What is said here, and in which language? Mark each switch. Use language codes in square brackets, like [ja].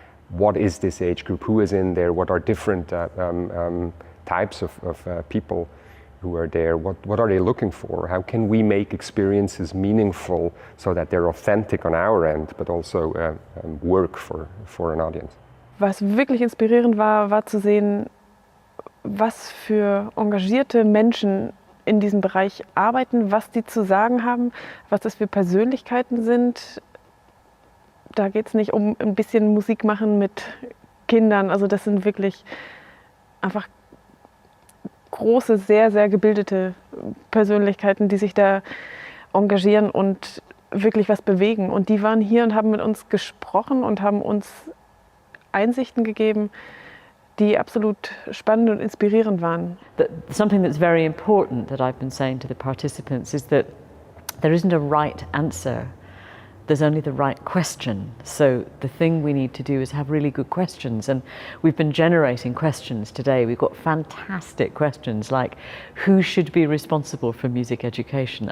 [en] What is this age group? Who is in there? What are different types of people who are there? What are they looking for? How can we make experiences meaningful so that they're authentic on our end, but also work for an audience? [de] Was wirklich inspirierend war zu sehen, was für engagierte Menschen in diesem Bereich arbeiten, was die zu sagen haben, was das für Persönlichkeiten sind. Da geht es nicht um ein bisschen Musik machen mit Kindern, also das sind wirklich einfach große, sehr, sehr gebildete Persönlichkeiten, die sich da engagieren und wirklich was bewegen. Und die waren hier und haben mit uns gesprochen und haben uns Einsichten gegeben, die absolut spannend und inspirierend waren. [en] Something that's very important that I've been saying to the participants is that there isn't a right answer. There's only the right question. So the thing we need to do is have really good questions. And we've been generating questions today. We've got fantastic questions like, who should be responsible for music education?